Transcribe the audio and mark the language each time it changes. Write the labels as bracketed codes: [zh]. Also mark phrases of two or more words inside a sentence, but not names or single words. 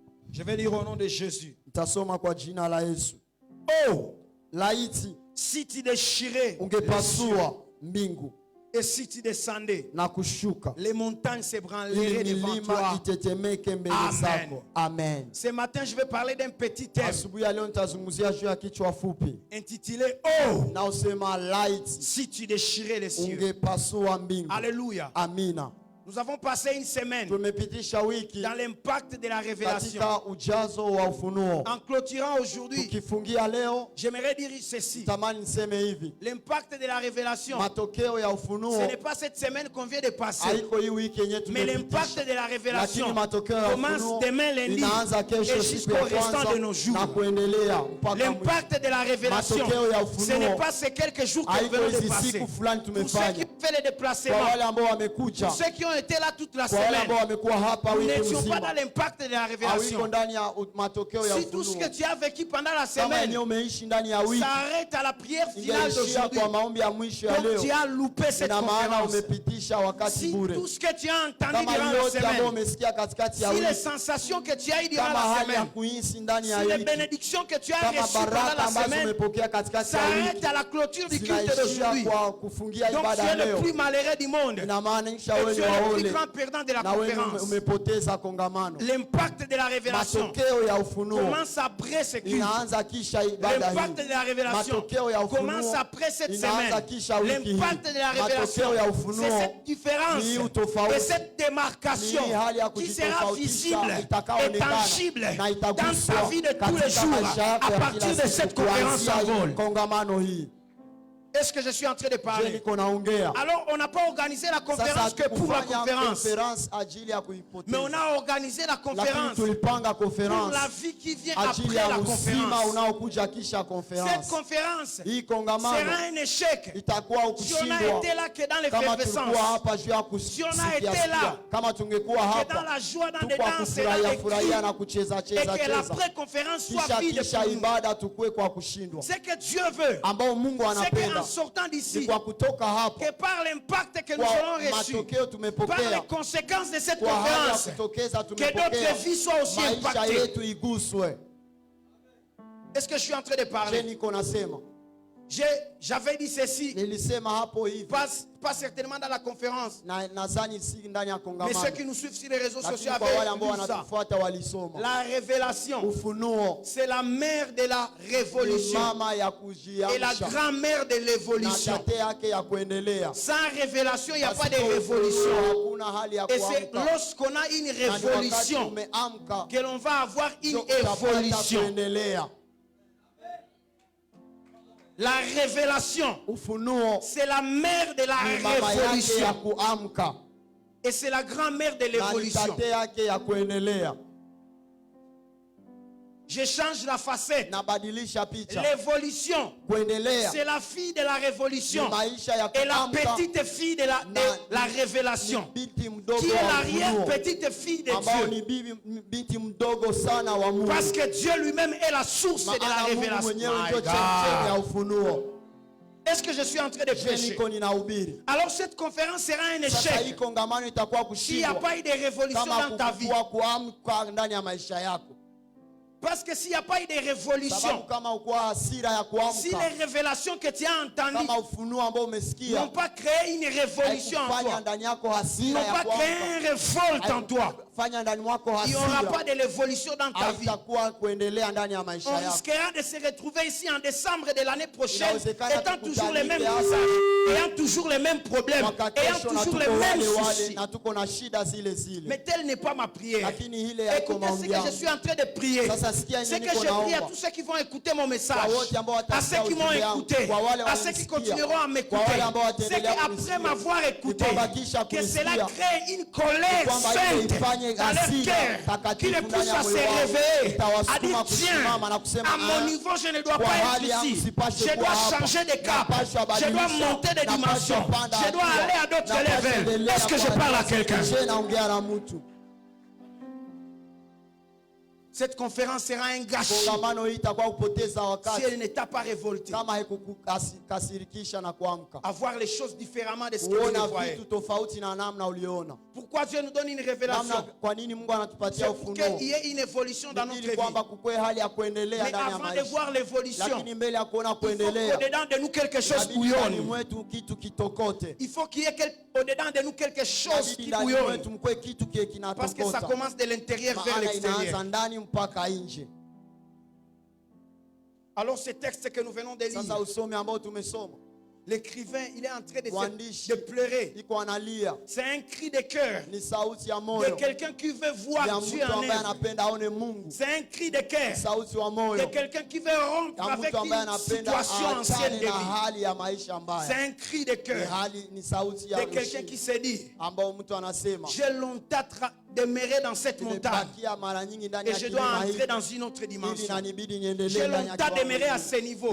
[fr] Je vais lire au nom de Jésus. [sw] Nitasoma kwa jina la Yesu. [fr] Oh, [sw] Laiti [fr] si tu déchirais les cieux, [sw] ungepasua mbingu [fr] et si tu descendais, [sw] na kushuka, [fr] les montagnes s'ébranleraient [sw] ili [fr] devant [sw] milima [fr] toi. [sw] itetemeke mbele [fr] Amen. [sw] zako. Amen. [fr] Ce matin, je vais parler d'un petit thème [sw] Asubuhi ya leo nitazungumzia juu ya kichwa fupi [fr] intitulé Oh, [sw] na usema laiti [fr] si tu déchirais les cieux. [sw] ungepasua mbingu. [fr] Alléluia. [sw] Amina. [fr] Nous avons passé une semaine [sw] Tumepitisha wiki [fr] dans l'impact de la révélation. [sw] katika ujazo wa ufunuo. [fr] En clôturant aujourd'hui, [sw] Tukifungia leo, [fr] j'aimerais dire ceci. [sw] tamani niseme hivi, [fr] L'impact de la révélation, [sw] matokeo ya [fr] ce [sw] ufunuo [fr] n'est pas cette semaine qu'on vient de passer, [sw] haiko hii wiki yenye [fr] mais l'impact [sw] tumepitisha, [fr] de la révélation [sw] lakini matokeo ya [fr] commence [sw] ufunuo [fr] demain lundi [sw] inaanza kesho [fr] et [sw] siku [fr] jusqu'au [sw] ya [fr] restant de [sw] kwanza [fr] nos jours. [sw] na kuendelea mpaka mwisho. [fr] L'impact de la révélation, [sw] Matokeo ya [fr] ce n'est [sw] ufunuo [fr] pas ces quelques jours que nous [sw] haiko [fr] venons de [sw] hizi [fr] passer. [sw] siku fulani [fr] Pour ceux qui [sw] tumefanya. [fr] ont fait les [sw] Kwa [fr] déplacements, [sw] wale ambao wamekuja, [fr] pour ceux qui ont été là toute la [sw] kwa wale [fr] semaine, [sw] ambao wamekuwa hapa [fr] nous [sw] wiki [fr] n'étions pas dans [sw] mzima, [fr] l'impact de la [sw] hawiko [fr] révélation. [sw] ndani ya matokeo ya [fr] Si tout ce [sw] ufunuo. [fr] que tu as vécu pendant la [sw] Kama [fr] semaine [sw] yenyewe umeishi ndani ya wiki, [fr] s'arrête à la prière finale [sw] ingeishia [fr] d'aujourd'hui, [sw] kwa maombi ya mwisho ya [fr] donc [sw] leo, [fr] tu as loupé cette [sw] ina maana [fr] conférence. [sw] umepitisha wakati [fr] Si [sw] bure. [fr] tout ce que tu as entendu [sw] Kama [fr] durant la [sw] yote ambayo [fr] semaine, [sw] umesikia katikati ya [fr] si les [sw] wiki, [fr] sensations que tu as eues durant [sw] kama [fr] la [sw] hali ya [fr] semaine, [sw] kuhisi ndani ya [fr] si les [sw] wiki, [fr] bénédictions que tu as [sw] kama [fr] reçues pendant [sw] baraka [fr] la [sw] ambazo [fr] semaine [sw] umepokea katikati ya [fr] s'arrêtent [sw] wiki [fr] à la clôture du culte [sw] zinaishia [fr] d'aujourd'hui, [sw] kwa kufungia [fr] donc tu [sw] ibada [fr] es le [sw] leo, [fr] plus malheureux du monde et [sw] inamaanisha [fr] tu [sw] wewe [fr] es [sw] ni [fr] le plus [sw] waole [fr] grand perdant de la [sw] na wewe [fr] conférence. [sw] umepoteza kongamano. [fr] L'impact de la révélation [sw] Matokeo ya ufunuo [fr] commence après ce culte. [sw] inaanza kisha ibada [fr] L'impact [sw] hii. [fr] de la révélation [sw] Matokeo ya [fr] commence [sw] ufunuo [fr] après cette [sw] inaanza [fr] semaine. [sw] kisha wiki hii. [fr] L'impact de la révélation, [sw] Matokeo ya [fr] c'est [sw] ufunuo [fr] cette différence [sw] ni utofauti, [fr] et cette démarcation [sw] ni hali ya [fr] qui sera [sw] kujitofautisha, [fr] visible et [sw] itakaoonekana [fr] tangible [sw] na [fr] dans [sw] itaguswa [fr] ta vie de tous les [sw] katika [fr] jours [sw] maisha yako [fr] à [sw] ya [fr] partir [sw] kila [fr] de cette [sw] siku, [fr] conférence [sw] kuanzia [fr] en [sw] hii [fr] vol. [sw] kongamano hii. [fr] Est-ce que je suis en train de [sw] Je [fr] parler? [sw] niko naongea [fr] Alors, on n'a pas organisé la conférence [sw] sasa, [fr] que pour la [sw] kufanya [fr] conférence, [sw] conference ajili ya [fr] mais [sw] kuipoteza, [fr] on a organisé la [sw] lakini [fr] conférence [sw] tulipanga [fr] pour [sw] conference [fr] la vie qui vient [sw] ajili [fr] après [sw] ya [fr] la [sw] uzima [fr] conférence. [sw] unaokuja kisha [fr] Cette [sw] conference. [fr] conférence [sw] Hii [fr] sera [sw] kongamano [fr] un échec [sw] itakuwa [fr] si on a [sw] ukushindwa [fr] été là que dans [sw] kama [fr] l'effervescence, [sw] tulikuwa hapa juu ya [fr] Si on a été [sw] kusikia, [fr] là, [sw] kama tungekuwa [fr] que dans [sw] hapa [fr] la joie, dans les [sw] tukwa [fr] danses et dans les [sw] kufurahia na [fr] cris, [sw] kucheza [fr] et [sw] cheza [fr] que la [sw] cheza, [fr] pré-conférence soit [sw] kisha [fr] vide [sw] kisha [fr] pour nous. [sw] ibada tukue kwa kushindwa, [fr] Ce que Dieu veut, [sw] ambao Mungu [fr] c'est [sw] anapenda [fr] qu'en sortant [sw] ni [fr] d'ici, [sw] kwa kutoka hapa [fr] que par l'impact que nous [sw] kwa [fr] aurons reçu, [sw] matokeo [fr] par [sw] tumepokea, [fr] les conséquences de cette [sw] kwa hali ya [fr] conférence, [sw] kutokeza [fr] que [sw] tumepokea, [fr] d'autres vies soient aussi [sw] maisha [fr] impactées. [sw] yetu iguswe. [fr] Est-ce que je suis en train de [sw] Je [fr] parler? [sw] niko nasema, [fr] J'avais dit ceci, [sw] nilisema hapo hivi, [fr] pas certainement dans la conférence, [sw] na nadhani si ndani ya [fr] mais [sw] kongamano, [fr] ceux qui nous suivent sur les réseaux [sw] lakini [fr] sociaux [sw] kwa wale [fr] avaient [sw] ambao [fr] vu ça. [sw] wanatufuata walisoma. [fr] La révélation, [sw] Ufunuo [fr] c'est la mère de la [sw] ni [fr] révolution [sw] mama ya [fr] et la [sw] kujiamsha [fr] grand-mère de [sw] na [fr] l'évolution. [sw] tate yake ya kuendelea. [fr] Sans révélation, il n'y a pas de [sw] Pasipo [fr] révolution. [sw] ufunuo hakuna hali ya [fr] Et c'est [sw] kuamka, [fr] lorsqu'on a une [sw] na ni wakati [fr] révolution [sw] umeamka [fr] que l'on va avoir une [sw] ndio utapata [fr] évolution. [sw] kuendelea. [fr] La révélation, [sw] Ufunuo [fr] c'est la mère de la [sw] ni mama yake ya [fr] révolution. [sw] kuamka [fr] Et c'est la grand-mère de [sw] na ni [fr] l'évolution. [sw] tate yake ya kuendelea. [fr] Je change la facette. [sw] Nabadilisha picha, [fr] L'évolution, [sw] kuendelea [fr] c'est la fille de la [sw] ni [fr] révolution [sw] maisha ya [fr] et la [sw] kuamka, [fr] petite fille de la révélation, [sw] ni binti mdogo [fr] qui est [sw] wa [fr] l'arrière [sw] ufunuo [fr] petite fille de [sw] ambao [fr] Dieu. [sw] ni binti mdogo sana wa Mungu, [fr] Parce que Dieu lui-même est la source de la [sw] maana Mungu [fr] révélation. [sw] mwenyewe [en] My [sw] ndio chemchemi ya [en] God. [sw] ufunuo. [fr] Est-ce que je suis en train de [sw] Je [fr] prêcher? [sw] niko ninahubiri [fr] Alors cette conférence sera un [sw] sasa, hii [fr] échec [sw] kongamano itakuwa [fr] s'il n'y a [sw] kushindwa [fr] pas eu de révolution [sw] kama [fr] dans ta vie. [sw] kukuwa kuamka ndani ya maisha yako, [fr] Parce que s'il n'y a pas eu de révolution, [sw] sababu kama ukuwa hasira ya [fr] si [sw] kuamka, [fr] les révélations que tu as entendues [sw] kama ufunuo ambao umesikia [fr] n'ont pas créé une révolution en [sw] haikufanya [fr] toi, [sw] ndani yako hasira [fr] n'ont [sw] ya [fr] pas créé [sw] kuamka, [fr] un révolte en toi, [sw] haikufanya ndani mwako [fr] il n'y aura pas [sw] hasira, [fr] de l'évolution dans ta vie. [sw] haitakuwa kuendelea ndani ya maisha [fr] On [sw] yako. [fr] risquera de se retrouver ici en décembre de l'année prochaine, [sw] Inawezekana [fr] étant toujours les mêmes [sw] tukutanike [fr] visages, ayant toujours les mêmes problèmes, [sw] Mwaka [fr] ayant [sw] kesho na [fr] toujours [sw] tuko [fr] les mêmes [sw] wale wale [fr] soucis. [sw] na tuko na shida zile zile, [fr] Mais telle n'est pas ma prière. [sw] lakini ile yako [fr] Écoutez ce [sw] maombi [fr] que je [sw] yangu. [fr] suis en train de prier. [sw] Sasa sikia [fr] C'est [sw] nini [fr] que je [sw] niko [fr] prie à [sw] naomba. [fr] tous ceux qui vont écouter mon message, [sw] Kwa wote ambao [fr] à [sw] watasikia [fr] ceux qui m'ont [sw] ujumbe wangu, [fr] écouté, [sw] kwa wale [fr] à ceux qui [sw] wananisikia, [fr] continueront à [sw] kwa [fr] m'écouter. [sw] wale ambao [fr] C'est [sw] wataendelea [fr] qu'après [sw] kunisikia, [fr] m'avoir écouté, [sw] nitawabakisha [fr] que cela [sw] kunisikia, [fr] crée une colère [sw] kwamba [fr] sainte [sw] ile ifanye [fr] dans leur [sw] hasira [fr] cœur qui [sw] takatifu [fr] les [sw] ndani [fr] pousse [sw] ya [fr] à se [sw] moyo wao, [fr] réveiller, à [sw] itawasukuma [fr] dire [sw] kusimama na [fr] tiens, [sw] kusema [fr] à mon niveau je ne dois [sw] kwa [fr] pas [sw] hali [fr] être [sw] yangu [fr] ici, [sw] sipashe [fr] je [sw] kuwa [fr] dois [sw] hapa, [fr] changer de cap, [sw] napaswa [fr] je dois [sw] badilisha, [fr] monter de [sw] napaswa [fr] dimension, [sw] panda [fr] je dois [sw] hatua, [fr] aller à d'autres [sw] napaswa [fr] levels. [sw] endelea [fr] Est-ce que je [sw] kwa [fr] parle à [sw] nafasi. [fr] quelqu'un? [sw] Je naongea na mtu. [fr] cette conférence sera un gâchis [sw] kongamano hii itakuwa kupoteza [fr] si [sw] wakati [fr] elle ne t'a pas révolté. [sw] kama haikukasirikisha na kuamka [fr] À voir les choses différemment de ce que tu [sw] kuona [fr] voyais. [sw] vitu tofauti na namna uliona. [fr] Pourquoi Dieu nous donne une [sw] Namna [fr] révélation? [sw] kwa nini Mungu anatupatia [fr] C'est pour [sw] ufunuo? [fr] qu'il y ait une évolution dans notre [sw] Ili [fr] vie. [sw] kwamba kukue hali ya kuendelea [fr] Mais [sw] ndani ya [fr] avant de [sw] maisha. [fr] voir l'évolution, [sw] Lakini mbele ya kuona [fr] il faut [sw] kuendelea, [fr] qu'au-dedans de nous quelque chose [sw] inabidi ndani [fr] bouillonne. [sw] mwetu kitu kitokote. [fr] Il faut qu'il y ait au-dedans de nous quelque chose [sw] Inabidi [fr] qui [sw] ndani [fr] bouillonne. [sw] mwetu mkue kitu kie [fr] Parce que ça [sw] kinatokota. [fr] commence de l'intérieur vers [sw] Maana inaanza [fr] l'extérieur. [sw] ndani mpaka nje. [fr] Alors ce texte que nous venons de [sw] Sasa [fr] lire, [sw] usome ambao tumesoma. [fr] l'écrivain, il est en train de [sw] Mwandishi [fr] pleurer. [sw] iko analia. [fr] C'est un cri de cœur [sw] Ni sauti ya [fr] de [sw] moyo. [fr] quelqu'un qui veut [sw] Ya [fr] voir Dieu [sw] mtu [fr] en [sw] ambaye [fr] œuvre. [sw] anapenda aone Mungu. [fr] C'est un cri de cœur [sw] Sauti wa [fr] de [sw] moyo. [fr] quelqu'un qui veut rompre [sw] Ya [fr] avec [sw] mtu ambaye [fr] une [sw] anapenda [fr] situation ancienne de [sw] aachane na [fr] vie. [sw] hali ya maisha [fr] C'est [sw] mbaya. [fr] un cri de [sw] Ni [fr] cœur [sw] hali ni sauti [fr] de [sw] ya [fr] quelqu'un qui se dit, [sw] ambao mtu anasema [fr] j'ai longtemps demeuré dans cette montagne [sw] nimebakia mara nyingi ndani [fr] et [sw] ya [fr] je dois [sw] kilima [fr] entrer [sw] hiki [fr] dans une autre [sw] ili [fr] dimension. [sw] inanibidi [fr] J'ai [sw] niendelee ndani ya [fr] longtemps demeuré à [sw] kiwango [fr] ce niveau.